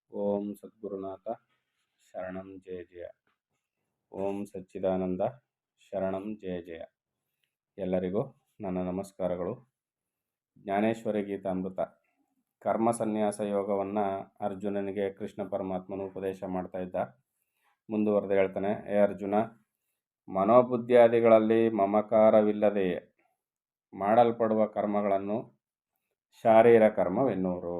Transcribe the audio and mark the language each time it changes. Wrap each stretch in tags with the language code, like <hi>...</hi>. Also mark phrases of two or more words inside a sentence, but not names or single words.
<sa>ಓಂ ಸದ್ಗುರುನಾಥ ಶರಣಂ ಜಯ ಜಯ. ಓಂ ಸಚ್ಚಿದಾನಂದ ಶರಣಂ ಜಯ ಜಯ.</sa> <kn>ಎಲ್ಲರಿಗೂ ನನ್ನ ನಮಸ್ಕಾರಗಳು. ಜ್ಞಾನೇಶ್ವರಿ ಗೀತಾಮೃತ ಕರ್ಮ ಸನ್ಯಾಸ ಯೋಗವನ್ನು ಅರ್ಜುನನಿಗೆ ಕೃಷ್ಣ ಪರಮಾತ್ಮನು ಉಪದೇಶ ಮಾಡ್ತಾ ಇದ್ದ. ಮುಂದುವರೆದು ಹೇಳ್ತಾನೆ, ಏ ಅರ್ಜುನ, ಮನೋಬುದ್ಧಿಯಾದಿಗಳಲ್ಲಿ ಮಮಕಾರವಿಲ್ಲದೆಯೇ ಮಾಡಲ್ಪಡುವ ಕರ್ಮಗಳನ್ನು ಶಾರೀರ ಕರ್ಮವೆನ್ನುವರು.</kn>